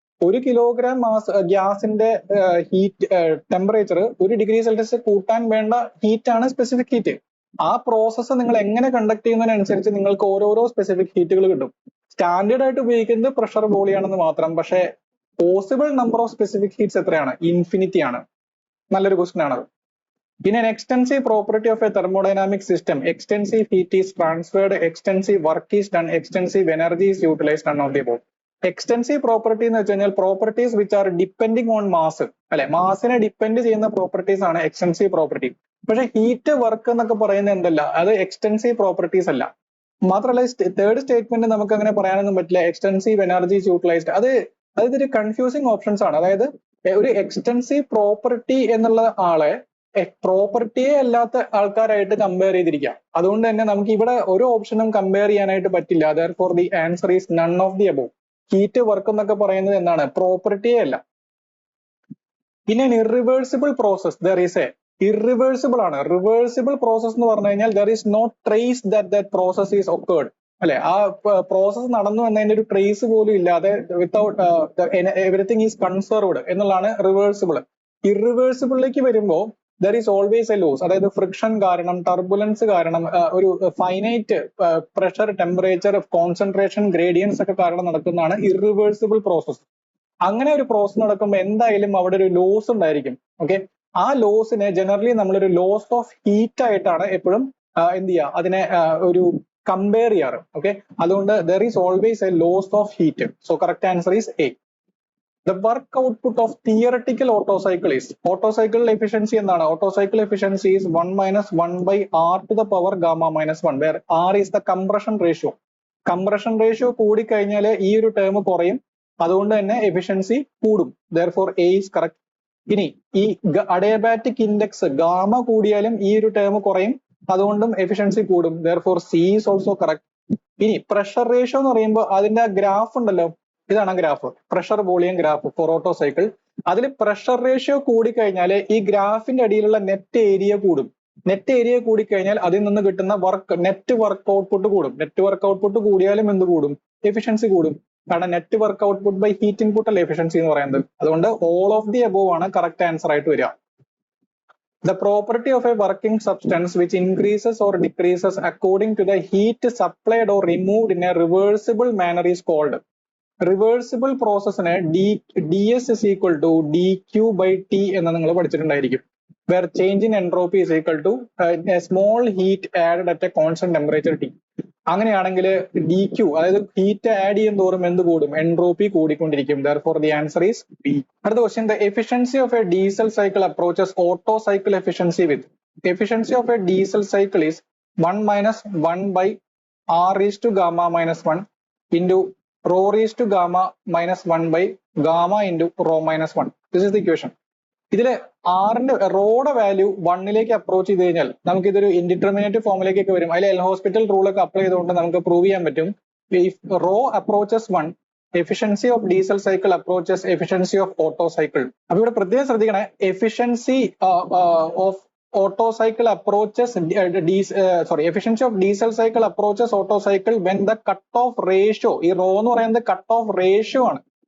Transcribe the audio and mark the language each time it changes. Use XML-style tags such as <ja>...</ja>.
<ml>1 kilogram ഗ്യാസിന്റെ heat temperature 1 degree Celsius കൂട്ടാൻ വേണ്ട ഹീറ്റ് ആണ് സ്പെസിഫിക് ഹീറ്റ്. ആ പ്രോസസ്സ് നിങ്ങൾ എങ്ങനെ കണ്ടക്ട് ചെയ്യുന്നതിനനുസരിച്ച് നിങ്ങൾക്ക് ഓരോരോ സ്പെസിഫിക് ഹീറ്റുകൾ കിട്ടും. സ്റ്റാൻഡേർഡ് ആയിട്ട് ഉപയോഗിക്കുന്നത് പ്രഷർ വോളിയാണെന്ന് മാത്രം. പക്ഷേ possible number of specific heats എത്രയാണ്? ഇൻഫിനിറ്റി ആണ്. നല്ലൊരു ക്വസ്റ്റൻ ആണത്.</ml> <en>In an extensive property of a thermodynamic system, extensive heat is transferred, extensive work is done, extensive energy is utilized, none of the above.</en> <ml>Extensive property എന്ന് വെച്ച് കഴിഞ്ഞാൽ</ml> <en>properties which are depending on mass,</en> <ml>അല്ലെ, മാസിനെ depend ചെയ്യുന്ന properties ആണ് extensive property. പക്ഷെ heat work എന്നൊക്കെ പറയുന്നത് എന്തല്ല, അത് എക്സ്റ്റെൻസീവ് പ്രോപ്പർട്ടീസ് അല്ല. മാത്രമല്ല തേർഡ് സ്റ്റേറ്റ്മെന്റ് നമുക്ക് അങ്ങനെ പറയാനൊന്നും പറ്റില്ല. എക്സ്റ്റെൻസീവ് എനർജീസ് യൂട്ടിലൈസ്ഡ്, അതൊരു കൺഫ്യൂസിങ് ഓപ്ഷൻസ് ആണ്. അതായത് ഒരു എക്സ്റ്റെൻസീവ് പ്രോപ്പർട്ടി എന്നുള്ള ആളെ പ്രോപ്പർട്ടിയെ അല്ലാത്ത ആൾക്കാരായിട്ട് കമ്പയർ ചെയ്തിരിക്കാം. അതുകൊണ്ട് തന്നെ നമുക്ക് ഇവിടെ ഒരു ഓപ്ഷനും കമ്പയർ ചെയ്യാനായിട്ട് പറ്റില്ല.</ml> <en>therefore the answer is none of the above.</en> <ml>Heat work എന്നൊക്കെ പറയുന്നത് എന്താണ്? പ്രോപ്പർട്ടിയെ അല്ല. പിന്നെ irreversible process,</ml> <en>there is a irreversible</en> <ml>ആണ്. റിവേഴ്സിബിൾ പ്രോസസ് എന്ന് പറഞ്ഞു കഴിഞ്ഞാൽ</ml> <en>there is no trace that process is occurred,</en> <ml>അല്ലെ, ആ പ്രോസസ് നടന്നു എന്നതിന്റെ ഒരു ട്രേസ് പോലും ഇല്ലാതെ</ml> <en>without everything is conserved</en> <ml>എന്നുള്ളതാണ് റിവേഴ്സിബിൾ. ഇറിവേഴ്സിബിളിലേക്ക് വരുമ്പോൾ</ml> <en>there is always a loss,</en> <ml>അതായത് ഫ്രിക്ഷൻ കാരണം, ടർബുലൻസ് കാരണം, ഒരു finite pressure, temperature, concentration, gradients ഒക്കെ കാരണം നടക്കുന്നതാണ് ഇറിവേഴ്സിബിൾ പ്രോസസ്. അങ്ങനെ ഒരു പ്രോസസ് നടക്കുമ്പോൾ എന്തായാലും അവിടെ ഒരു ലോസ് ഉണ്ടായിരിക്കും. ഓക്കെ, ആ ലോസിനെ ജനറലി നമ്മളൊരു ലോസ് ഓഫ് ഹീറ്റ് ആയിട്ടാണ് എപ്പോഴും എന്ത് ചെയ്യുക, അതിനെ ഒരു കമ്പയർ ചെയ്യാറ്.</ml> <en>Okay, അതുകൊണ്ട് there is always a loss of heat. So correct answer is A. The work output of theoretical Otto cycle is,</en> <ml>Otto cycle efficiency എന്താണ്?</ml> <en>Otto cycle efficiency is 1 minus 1 by R to the power gamma minus 1, where R is the compression ratio.</en> <ml>Compression ratio കൂടിക്കഴിഞ്ഞാൽ ഈ ഒരു term കുറയും, അതുകൊണ്ട് തന്നെ efficiency കൂടും.</ml> <en>therefore A is correct.</en> <ml>ഇനി ഈ അഡിയബാറ്റിക് ഇൻഡെക്സ് ഗാമ കൂടിയാലും ഈ ഒരു ടേം കുറയും, അതുകൊണ്ടും എഫിഷ്യൻസി കൂടും.</ml> <en>therefore C is also correct.</en> <ml>ഇനി പ്രഷർ റേഷ്യോ എന്ന് പറയുമ്പോൾ അതിന്റെ ഗ്രാഫ് ഉണ്ടല്ലോ, ഇതാണ് graph, pressure volume graph four auto cycle. അതിൽ പ്രഷർ റേഷ്യോ കൂടിക്കഴിഞ്ഞാൽ ഈ ഗ്രാഫിന്റെ അടിയിലുള്ള നെറ്റ് ഏരിയ കൂടും. നെറ്റ് ഏരിയ കൂടിക്കഴിഞ്ഞാൽ അതിൽ നിന്ന് കിട്ടുന്ന നെറ്റ് വർക്ക് ഔട്ട്പുട്ട് കൂടും. നെറ്റ് വർക്ക് ഔട്ട്പുട്ട് കൂടിയാലും എന്ത് കൂടും? എഫിഷ്യൻസി കൂടും. കാരണം net work output by heat input അല്ല എഫിഷ്യൻസി എന്ന് പറയുന്നത്. അതുകൊണ്ട്</ml> <en>all of the above</en> <ml>ആണ് കറക്റ്റ് ആൻസർ ആയിട്ട് വരിക.</ml> <en>The property of a working substance which increases or decreases according to the heat supplied or removed in a reversible manner is called.</en> <ml>Reversible പ്രോസസ്സിന്</ml> <en>ds is equal to dq by t</en> <ml>എന്ന് നിങ്ങൾ പഠിച്ചിട്ടുണ്ടായിരിക്കും.</ml> <en>where change in entropy is equal to a small heat added at a constant temperature T.</en> <ml>അങ്ങനെയാണെങ്കിൽ dq, അതായത് heat add ചെയ്യും തോറും എന്ത് കൂടും? Entropy കൂടിക്കൊണ്ടിരിക്കും.</ml> <en>therefore the answer is B.</en> <ml>അടുത്ത question,</ml> <en>the efficiency of a diesel cycle approaches Otto cycle efficiency with. Efficiency of a diesel cycle is 1 minus 1 by R raised to gamma minus 1 into rho raised to gamma minus 1 by gamma into rho minus 1. This is the equation.</en> <ml>ഇതില് ആറിന്റെ റോയുടെ value 1ലേക്ക് approach ചെയ്ത് കഴിഞ്ഞാൽ നമുക്ക് ഇതൊരു indeterminate ഫോമിലേക്കൊക്കെ വരും. അതിൽ L hospital rule ഒക്കെ apply ചെയ്തുകൊണ്ട് നമുക്ക് പ്രൂവ് ചെയ്യാൻ പറ്റും.</ml> <en>Rho approaches 1, efficiency of diesel cycle approaches efficiency of Otto cycle.</en> <ml>അപ്പൊ ഇവിടെ പ്രത്യേകം ശ്രദ്ധിക്കണേ, efficiency of</ml> <en>Otto cycle approaches efficiency of diesel cycle approaches Otto cycle when the cutoff ratio,</en> <ml>ഈ റോ എന്ന് പറയുന്നത് cutoff ratio ആണ്.</ml>